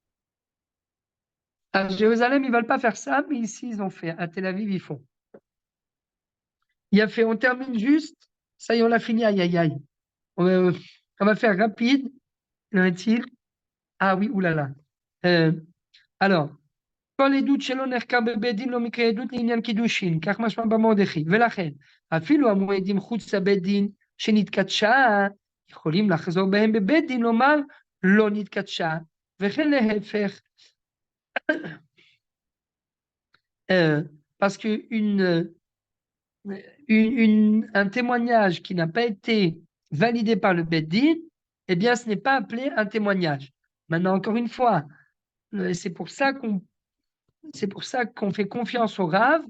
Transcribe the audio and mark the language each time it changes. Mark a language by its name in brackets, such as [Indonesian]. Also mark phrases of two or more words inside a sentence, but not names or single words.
[French] À Jérusalem, ils ne veulent pas faire ça, mais ici, ils ont fait. À Tel Aviv, ils font. Il a fait, on termine juste. Ça y est, on a fini. Aïe, aïe, aïe. On va faire rapide. Il Ah oui, oulala. Alors, [Hebrew] כל עדות שלא נחקר בבית דין לא מקרה עדות לעניין קידושין, כך משמע במרדכי. ולכן, אפילו המועדים חוץ לבית דין שנתקדשה, יכולים לחזור בהם בבית דין לומר לא נתקדשה, וכן להפך. [French] Parce que un témoignage qui n'a pas été validé par le Beit Din, eh bien, ce n'est pas appelé un témoignage. Maintenant, encore une fois, c'est pour ça qu'on fait confiance au Rav.